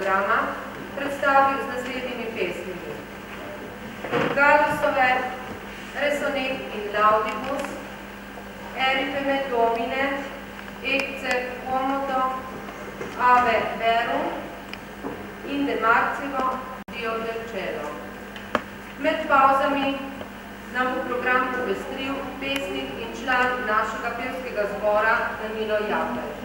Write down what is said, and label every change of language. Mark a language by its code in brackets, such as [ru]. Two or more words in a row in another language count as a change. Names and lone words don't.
[sl] programa predstavil z naslednjimi pesmimi. Galusove Resonet in Laudibus, Eripe me Domine, Ecce Quomodo, Ave Verum in De Marcivo, Dio del Cielo. Med pauzami nam v program popestril pesnik in član našega pevskega zbora Danilo Japelj.